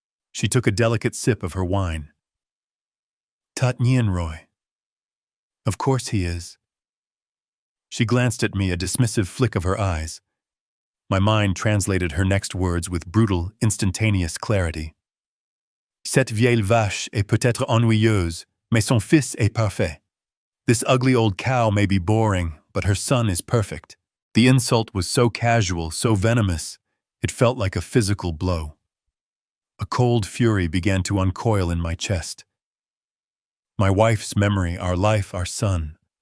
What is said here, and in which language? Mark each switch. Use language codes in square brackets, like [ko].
[en] She took a delicate sip of her wine. Tot Roy. Of course he is. She glanced at me, a dismissive flick of her eyes. My mind translated her next words with brutal, instantaneous clarity. [fr] Cette vieille vache est peut-être ennuyeuse, mais son fils est parfait. [en] This ugly old cow may be boring, but her son is perfect. The insult was so casual, so venomous, it felt like a physical blow. A cold fury began to uncoil in my chest. My wife's memory, our life, our son.